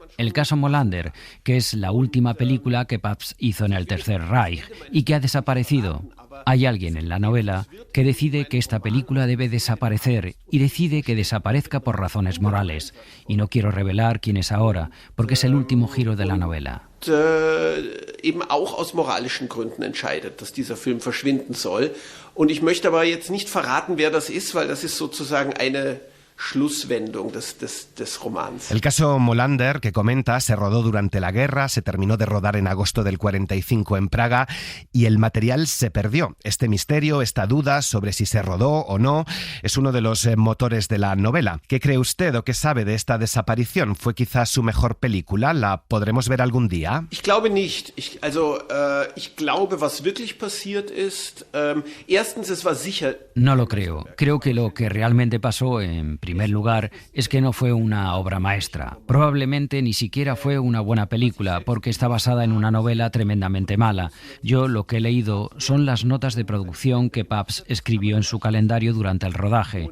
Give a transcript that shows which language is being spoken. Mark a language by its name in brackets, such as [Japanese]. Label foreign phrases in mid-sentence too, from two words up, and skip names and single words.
[Spanish] El caso Molander, que es la última película que Pabst hizo en el Tercer Reich y que ha desaparecido. Hay alguien en la novela que decide que esta película debe desaparecer y decide que desaparezca por razones morales. Y no quiero revelar quién es ahora, porque es el último giro de la novela. [German] Eben auch aus moralischen Gründen entscheidet, dass dieser Film verschwinden soll. Und ich möchte aber jetzt nicht verraten, wer das ist, weil das ist sozusagen eine Schlusswendung des Romans. [Spanish] El caso Molander, que comenta, se rodó durante la guerra, se terminó de rodar en agosto del 45 en Praga y el material se perdió. Este misterio, esta duda sobre si se rodó o no, es uno de los motores de la novela. ¿Qué cree usted o qué sabe de esta desaparición? ¿Fue quizás su mejor película? ¿La podremos ver algún día? [German] Ich glaube nicht. Ich glaube, was wirklich passiert ist, erstens, es war sicher. [Spanish] No lo creo. Creo que lo que realmente pasó, en primer lugar, es que no fue una obra maestra. Probablemente ni siquiera fue una buena película, porque está basada en una novela tremendamente mala. Yo lo que he leído son las notas de producción que Pabst escribió en su calendario durante el rodaje.